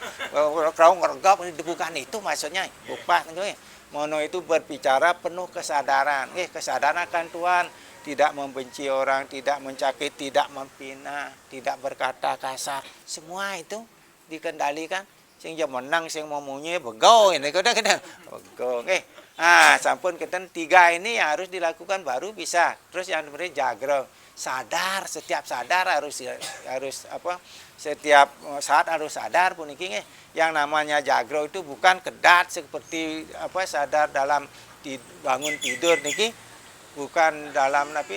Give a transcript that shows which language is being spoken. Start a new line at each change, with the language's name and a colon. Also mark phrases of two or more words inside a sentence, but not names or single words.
Indonesian: Kalau ngeregap bukan itu maksudnya, bukan gitu ya. Mono itu berbicara penuh kesadaran, kesadaran akan Tuhan, tidak membenci orang, tidak mencakit, tidak mempina, tidak berkata kasar, semua itu dikendalikan.
Balinese: Sing menang, sing memunyi begau ini kadang-kadang begau. Sampun keten
Indonesian: 3 ini yang harus dilakukan baru bisa. Terus yang berikutnya jagro, sadar, setiap sadar harus setiap saat harus sadar puniki. Yang namanya jagro itu bukan kedat seperti sadar dalam bangun tidur niki, bukan dalam, tapi